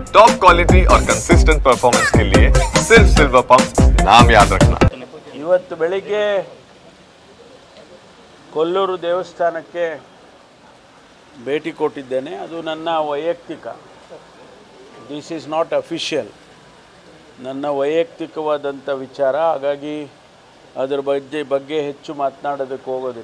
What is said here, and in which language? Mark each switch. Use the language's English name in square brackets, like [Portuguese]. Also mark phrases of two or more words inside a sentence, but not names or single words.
[English] top quality [Hindi] और [English] consistent performance [Hindi] के लिए सिर्फ सिल्वर पंप नाम याद रखना। [Kannada] ಇವತ್ತು ಬೆಳಿಗ್ಗೆ ಕೊಲ್ಲೂರು ದೇವಸ್ಥಾನಕ್ಕೆ ಭೇಟಿ ಕೊಟ್ಟಿದ್ದೇನೆ. ಅದು ನನ್ನ ವೈಯಕ್ತಿಕ, [English] this is not official, [Kannada] ನನ್ನ ವೈಯಕ್ತಿಕವಾದಂಥ ವಿಚಾರ. ಹಾಗಾಗಿ ಅದರ ಬಗ್ಗೆ ಹೆಚ್ಚು ಮಾತನಾಡೋದಕ್ಕೆ ಹೋಗೋದಿಲ್ಲ.